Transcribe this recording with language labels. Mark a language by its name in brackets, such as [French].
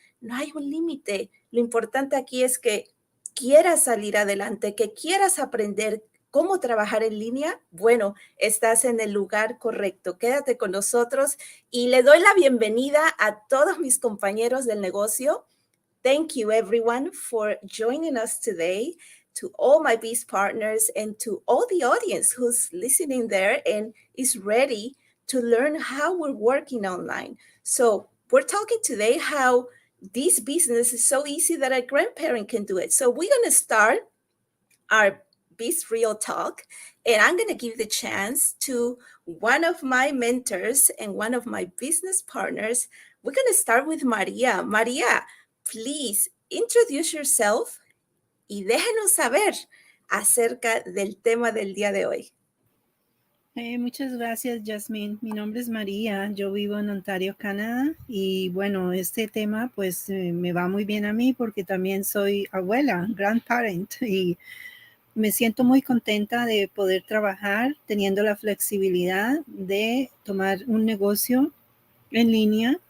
[Spanish] No hay un límite. Lo importante aquí es que quieras salir adelante, que quieras aprender cómo trabajar en línea. Bueno, estás en el lugar correcto. Quédate con nosotros y le doy la bienvenida a todos mis compañeros del negocio. [English] Thank you, everyone, for joining us today, to all my Beast partners and to all the audience who's listening there and is ready to learn how we're working online. So we're talking today how this business is so easy that a grandparent can do it. So we're going to start our Beast Real Talk, and I'm going to give the chance to one of my mentors and one of my business partners. We're going to start with María. [Spanish] María, [English] please introduce yourself [Spanish] y déjenos saber acerca del tema del día de hoy. Muchas gracias, Jasmine. Mi nombre es María, yo vivo en Ontario, Canadá, y bueno, este tema pues me va muy bien a mí porque también soy abuela, grandparent, y me siento muy contenta de poder trabajar teniendo la flexibilidad de tomar un negocio en línea.